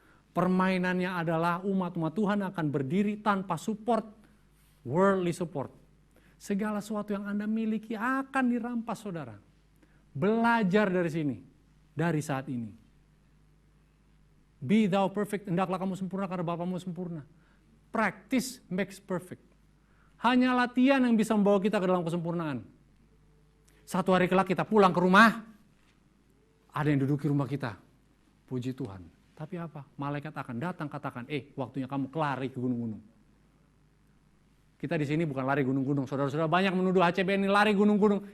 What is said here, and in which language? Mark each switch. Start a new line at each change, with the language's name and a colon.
Indonesian: Permainannya adalah umat-umat Tuhan akan berdiri tanpa support,
English: worldly support.
Indonesian: Segala sesuatu yang Anda miliki akan dirampas, saudara. Belajar dari sini, dari saat ini.
English: Be thou perfect,
Indonesian: hendaklah kamu sempurna karena Bapamu sempurna.
English: Practice makes perfect.
Indonesian: Hanya latihan yang bisa membawa kita ke dalam kesempurnaan. Satu hari kelak kita pulang ke rumah, ada yang duduk di rumah kita. Puji Tuhan. Tapi apa? Malaikat akan datang katakan, waktunya kamu kelari ke gunung-gunung. Kita di sini bukan lari gunung-gunung. Saudara-saudara banyak menuduh HCBN ini lari gunung-gunung.